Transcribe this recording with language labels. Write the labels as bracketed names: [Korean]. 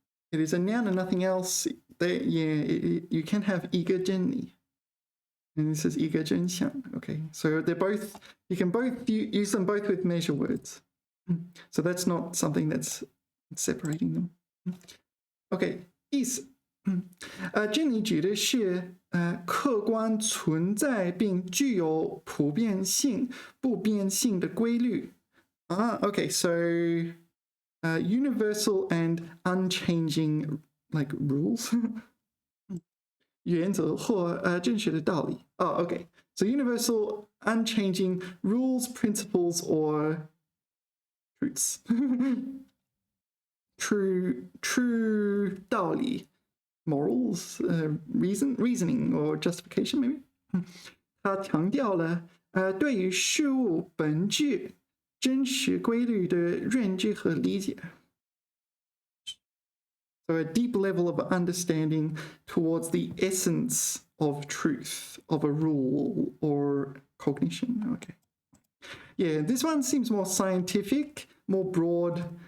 [English] It is a noun and nothing else. You can have 一个真理. And this is 一个真相. Okay, so they're both, you can both use them both with measure words. So that's not something that's separating them. Okay, 意思。 [Chinese] 真理指的是客观存在并具有普遍性、不变性的规律。 [English] Okay, so universal and unchanging like rules. [Chinese] 原则或正确的道理。 [English] Okay. So universal, unchanging rules, principles, or truths. true 道理 morals, reasoning or justification maybe. [Chinese] 他强调了对于事物本质真实规律的认知和理解。 [English] So a deep level of understanding towards the essence of truth, of a rule or cognition. Okay. Yeah, this one seems more scientific, more broad.